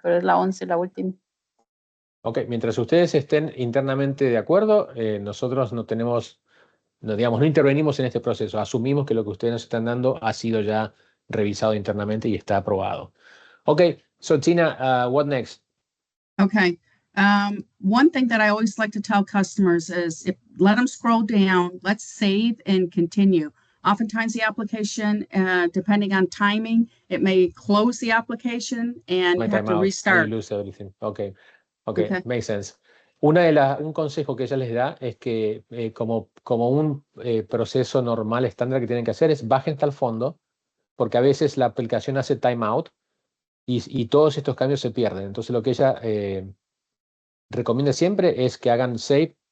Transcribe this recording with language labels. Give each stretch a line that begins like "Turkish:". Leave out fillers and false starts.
Spanish: Pero es la 11, la última. Ok, mientras ustedes estén internamente de acuerdo, nosotros no tenemos, no intervenimos en este proceso. Asumimos que lo que ustedes nos están dando ha sido ya revisado internamente y está aprobado.
English: Ok, so Tina, what next? Okay. One thing that I always like to tell customers is let them scroll down, let's save and continue. Oftentimes the application, depending on timing, it may close the application and My you have time to out, restart. and you lose everything. Okay, Okay. makes sense.
Spanish: Un consejo que ella les da es que como un proceso normal, estándar que tienen que hacer es bajen hasta el fondo, porque a veces la aplicación hace timeout y todos estos cambios se pierden. Entonces lo que ella recomienda siempre es que hagan
English: save.